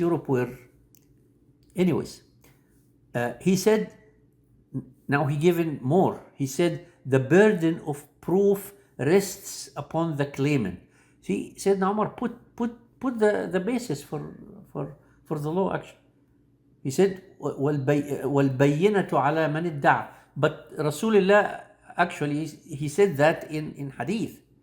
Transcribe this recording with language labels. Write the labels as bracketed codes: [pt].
[en] Europe were, anyways. He said, now he given more. He said, the burden of proof rests upon the claimant. See, Sayyidina Umar put the basis for the law actually. He said, [ar] وَالْبَيِّنَةُ عَلَى مَنِ ادَّعَى. [en] But Rasulullah actually, he said that in hadith.